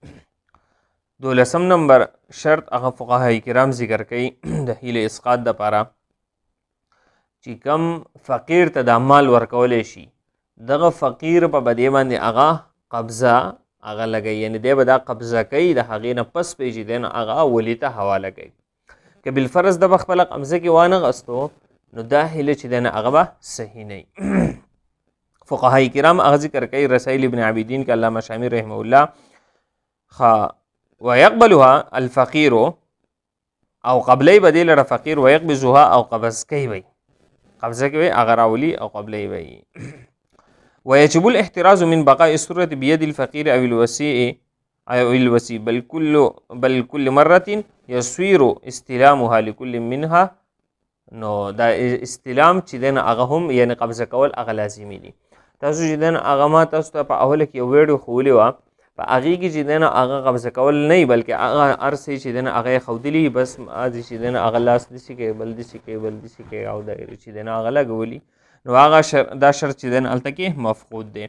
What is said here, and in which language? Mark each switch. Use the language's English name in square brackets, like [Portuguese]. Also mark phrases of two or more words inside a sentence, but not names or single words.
[Pashto] 12 نمبر شرط هغه فقهای کرام ذکر کوي د هیله اسقاط دپاره چې کم فقیر ته د مال ورکولی شي دغه فقیر په بدې باندې هغه قبضه هغه لګوي، یعنې دی به دا قبضه کوي، د هغې نه پس به یې چې دی نو هغه ولي ته حواله کوي. که بالفرض د به خپله قبضه کې وانغستو نو دا هیله چې دی نو هغه به صحیح نه وي. فقهای کرام هغه ذکر کوي رسائل ابن عابدین که علامه شامی رحمه الله [Arabic] ويقبلها الفقير [Pashto] او قبلی به دې لره فقیر ويقبضها او قبض کوي وي، قبضه کوي هغه راولي او قبلی وي. [Arabic] ويجب الاحتراز من بقاء السرة بيد الفقير او الوسيء بل كل مرة يصير استلامها لكل منها. [Pashto] نو دا استلام چې دی نو هغه هم یعنې قبضه کول هغه لازمي دي. تاسو چې دی نو هغه ما تاسو ته په اوله کې یو ویډیو ښولې وه، په هغې کې چې دی نو هغه قبضه کول نه وي بلکې هغه هر څه چې دی نو هغه یې ښودلي، بس چې دی نو هغه لاس داسې کوي بل داسې کوي بل داسې کوي او دایرې چې دی نو هغه لګولي، نو هغه دا شرط چې دی نو هلته کې مفقود دی.